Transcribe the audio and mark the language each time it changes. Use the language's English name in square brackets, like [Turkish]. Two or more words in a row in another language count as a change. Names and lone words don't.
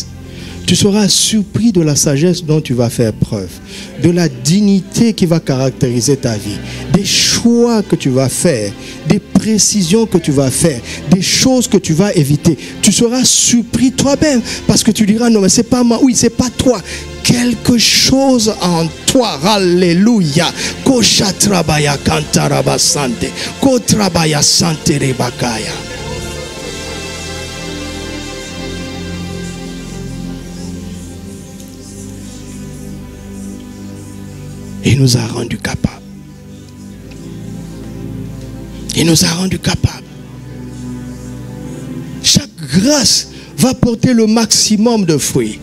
[French] Tu seras surpris de la sagesse dont tu vas faire preuve, de la dignité qui va caractériser ta vie, des choix que tu vas faire, des précisions que tu vas faire, des choses que tu vas éviter. Tu seras surpris toi-même parce que tu diras non mais c'est pas moi, oui c'est pas toi. Quelque chose en toi, alléluia. Kosha trabaya kantaraba sante, ko trabaya sante rebakaya. Il nous a rendus capables. Il nous a rendus capables. Chaque grâce va porter le maximum de fruits.